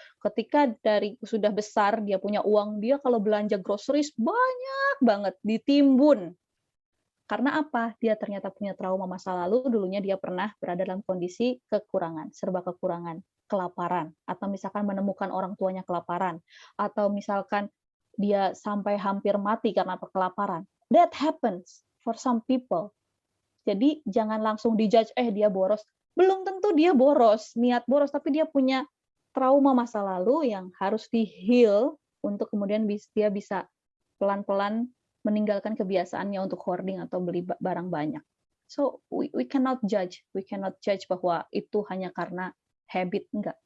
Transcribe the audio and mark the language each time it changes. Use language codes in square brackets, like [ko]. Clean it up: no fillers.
[id] Ketika dari sudah besar dia punya uang, dia kalau belanja groceries banyak banget ditimbun. Karena apa? Dia ternyata punya trauma masa lalu, dulunya dia pernah berada dalam kondisi kekurangan, serba kekurangan, kelaparan, atau misalkan menemukan orang tuanya kelaparan, atau misalkan dia sampai hampir mati karena kelaparan. [en] That happens for some people. [id] Jadi jangan langsung dijudge, dia boros. Belum tentu dia boros, niat boros, tapi dia punya trauma masa lalu yang harus di-heal untuk kemudian dia bisa pelan-pelan meninggalkan kebiasaannya untuk hoarding atau beli barang banyak. [en] So we cannot judge [id] bahwa itu hanya karena habit, enggak.